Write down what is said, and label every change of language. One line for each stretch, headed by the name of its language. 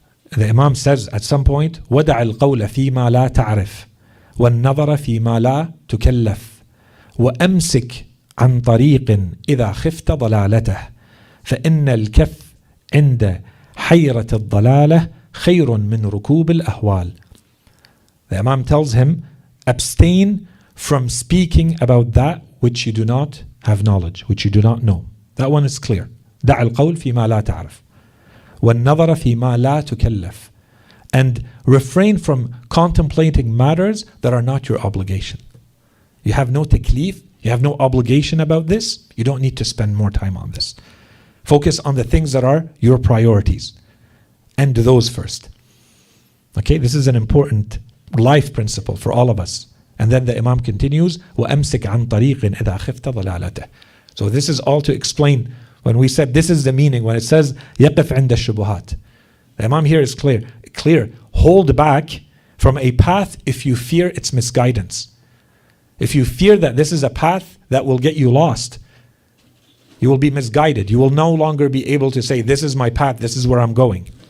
English: The Imam says at some point,
Arabic: وَدَعَ الْقَوْلَ فِي مَا لَا تَعْرِفْ وَالنَّظَرَ فِي مَا لَا تُكَلَّفْ وَأَمْسِكْ عَنْ طَرِيقٍ إِذَا خِفْتَ ضَلَالَتَهِ فَإِنَّ الْكَفْ عِنْدَ حَيْرَةِ الضَّلَالَةِ خَيْرٌ مِنْ رُكُوبِ الْأَهْوَالِ.
English: The Imam tells him, abstain from speaking about that which you do not have knowledge, which you do not know. That one is clear.
Arabic: دَعَ الْقَوْلَ فِي مَا لَا تَعْرِفْ وَالنَّظَرَ فِي مَا لَا تُكَلَّفْ.
English: And refrain from contemplating matters that are not your obligation. You have no taklif, you have no obligation about this, you don't need to spend more time on this. Focus on the things that are your priorities, and do those first. Okay, this is an important life principle for all of us. And then the Imam continues,
Arabic: وَأَمْسِكْ عَنْ طَرِيقٍ إِذَا خِفْتَ ضَلَالَتَهِ.
English: So this is all to explain, when we said this is the meaning, when it says
Arabic: يَقِفْ عِنْدَ الشُّبُهَاتِ.
English: The Imam here is clear. Hold back from a path if you fear its misguidance. If you fear that this is a path that will get you lost, you will be misguided. You will no longer be able to say, this is my path, this is where I'm going.